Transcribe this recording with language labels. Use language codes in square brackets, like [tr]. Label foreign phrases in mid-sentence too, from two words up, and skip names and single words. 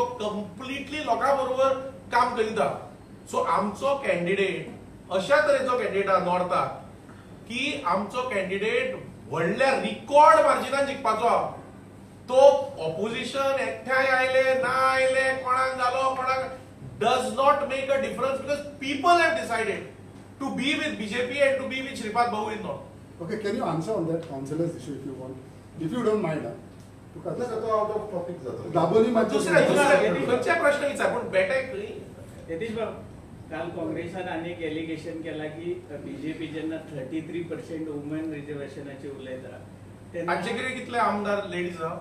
[kok] कंप्लिटली लोकां बरोबर काम करीता सो आमचो कॅन्डिडेट अशा तरेचो कॅन्डिडेट आहा नॉर्थाक की आमचो कॅन्डिडेट व्हडल्या रिकॉर्ड मार्जिनान जिखपाचो आहा तो ऑपोजिशन एकठांय आयले ना आयले कोणाक जालो कोणाक [en] does not make a difference because people have decided to be with BJP and to be with Shripad bhau in North okay can you answer on that councillors issue if you want if you don't mind तुका out of topic [kok] जाता दाबोली दुसऱ्या खंयच्या प्रश्न विचार पूण बेटेक यतीश बाब काल काँग्रेसान आनीक एलिगेशन केला की बीजेपी जेन्ना 33% वुमन रिजर्वेशनाचे उलयता तांचे कडेन कितले आमदार लेडीज आहा